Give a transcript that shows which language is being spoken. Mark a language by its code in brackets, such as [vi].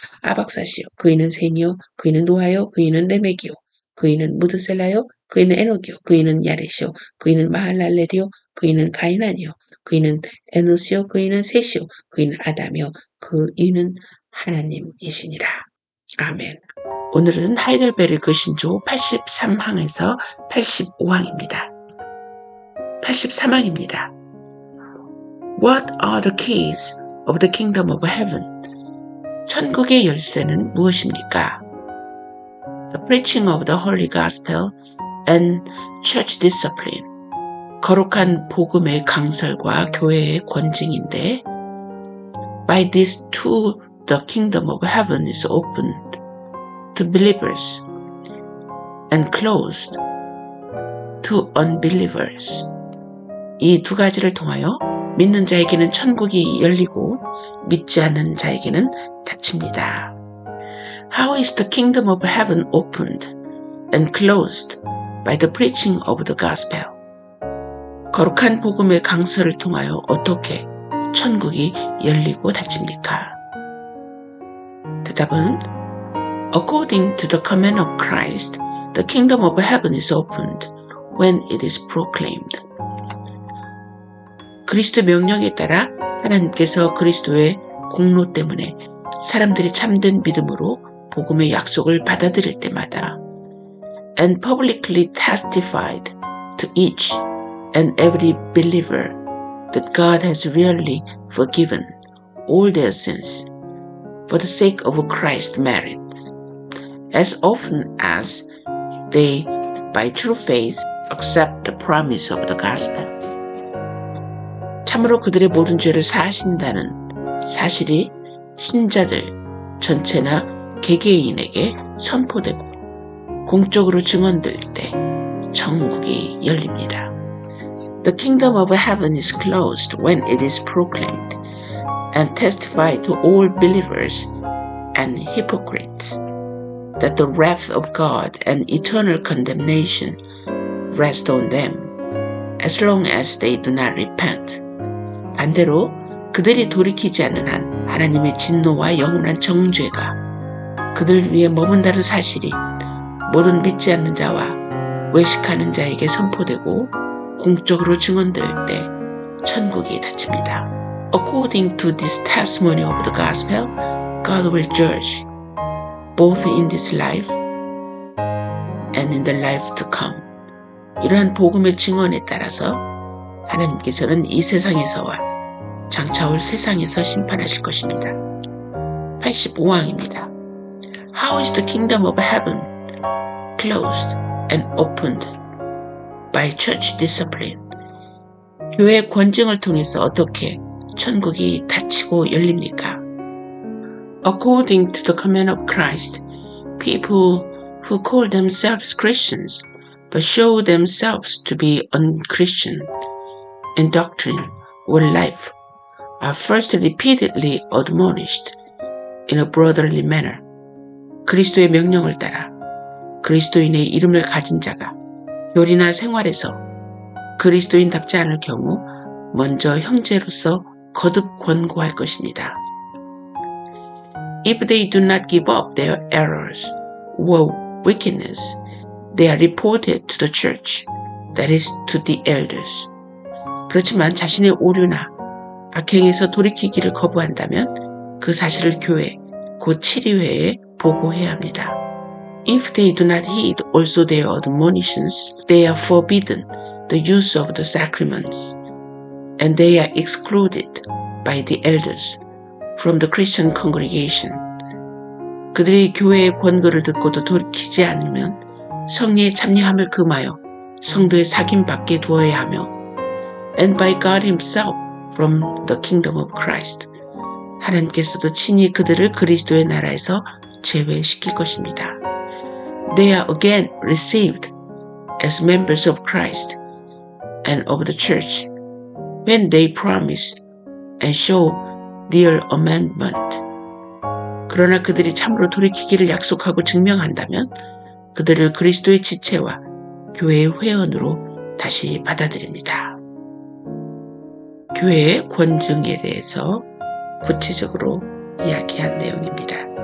[ko] 아박사시요 그 위는 셈이요 그 위는 노아요 그 위는 레멕이요 그 위는 무드셀라요 그 위는 에녹이요 그 위는 야렛이요 그 위는 마할랄렐이요 그 위는 가이난이요 그 위는 에노스요 그 위는 셋이요 그 위는 아담이요 그 위는 하나님이시니라. 아멘. 오늘은 하이델베르그 신조 83항에서 85항입니다. 83항입니다. [en] What are the keys of the kingdom of heaven? [ko] 천국의 열쇠는 무엇입니까? [en] The preaching of the holy gospel and church discipline. [ko] 거룩한 복음의 강설과 교회의 권징인데 [en] By these two the kingdom of heaven is opened to believers and closed to unbelievers. [ko] 이 두 가지를 통하여 믿는 자에게는 천국이 열리고 믿지 않는 자에게는 닫힙니다. [en] How is the kingdom of heaven opened and closed by the preaching of the gospel? [ko] 거룩한 복음의 강서를 통하여 어떻게 천국이 열리고 닫힙니까? 대답은 [en] According to the command of Christ, the kingdom of heaven is opened when it is proclaimed. [ko] 그리스도 명령에 따라 하나님께서 그리스도의 공로 때문에 사람들이 참된 믿음으로 복음의 약속을 받아들일 때마다 [en] and publicly testified to each and every believer that God has really forgiven all their sins for the sake of Christ's merits, as often as they, by true faith, accept the promise of the gospel. [ko] 참으로 그들의 모든 죄를 사하신다는 사실이 신자들 전체나 개개인에게 선포되고 공적으로 증언될 때 천국이 열립니다. [en] The kingdom of heaven is closed when it is proclaimed and testified to all believers and hypocrites that the wrath of God and eternal condemnation rest on them as long as they do not repent. [ko] 반대로 그들이 돌이키지 않는 한 하나님의 진노와 영원한 정죄가 그들 위에 머문다는 사실이 모든 믿지 않는 자와 외식하는 자에게 선포되고 공적으로 증언될 때 천국이 닫힙니다. [en] According to this testimony of the gospel, God will judge both in this life and in the life to come. [ko] 이러한 복음의 증언에 따라서 하나님께서는 이 세상에서와 장차올 세상에서 심판하실 것입니다. 85항입니다. [en] How is the kingdom of heaven closed and opened by church discipline? [ko] 교회의 권징을 통해서 어떻게 천국이 닫히고 열립니까? [en] According to the command of Christ, people who call themselves Christians but show themselves to be unchristian in doctrine or life are first repeatedly admonished in a brotherly manner. [ko] 그리스도의 명령을 따라 그리스도인의 이름을 가진 자가 교리나 생활에서 그리스도인답지 않을 경우 먼저 형제로서 거듭 권고할 것입니다. [en] If they do not give up their errors or wickedness, they are reported to the church, that is, to the elders. [ko] 그렇지만 자신의 오류나 악행에서 돌이키기를 거부한다면 그 사실을 교회, 곧 치리회에 보고해야 합니다. [en] If they do not heed also their admonitions, they are forbidden the use of the sacraments, and they are excluded by the elders from the Christian congregation. [ko] 그들이 교회의 권고를 듣고도 돌이키지 않으면 성례에 참여함을 금하여 성도의 사귐 밖에 두어야 하며 [en] and by God himself from the kingdom of Christ. [ko] 하나님께서도 친히 그들을 그리스도의 나라에서 제외시킬 것입니다. [en] They are again received as members of Christ and of the church when they promise and show real amendment. [ko] 그러나 그들이 참으로 돌이키기를 약속하고 증명한다면 그들을 그리스도의 지체와 교회의 회원으로 다시 받아들입니다. 교회의 권증에 대해서 구체적으로 이야기한 내용입니다.